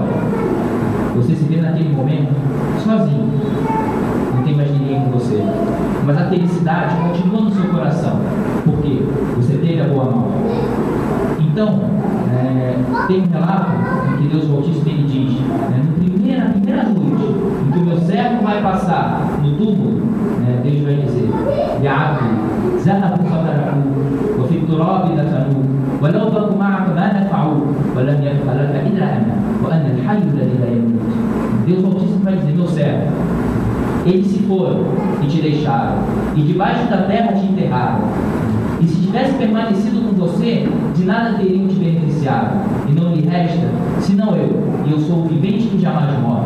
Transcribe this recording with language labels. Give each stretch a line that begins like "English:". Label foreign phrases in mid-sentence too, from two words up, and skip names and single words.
Portuguese: Você se vê naquele momento sozinho, não tem mais ninguém com você, mas a felicidade continua no seu coração, porque você teve a boa nova. Então, tem um relato em que Deus Altíssimo ele diz, na primeira noite em que o meu servo vai passar no túmulo, Deus vai dizer:
Arabic: يا عبدي ذهبوا فتركوك وفي التراب دفنوك ولو بقوا معك ما نفعوك ولم يبق لك إلا أنا وأنا الحي الذي لا يموت.
Portuguese: Deus Altíssimo vai dizer: meu servo, eles se foram e te deixaram, e debaixo da terra te enterraram. E se tivesse permanecido com você, de nada teriam te beneficiado. E não lhe resta, senão eu, e eu sou o vivente que jamais morre.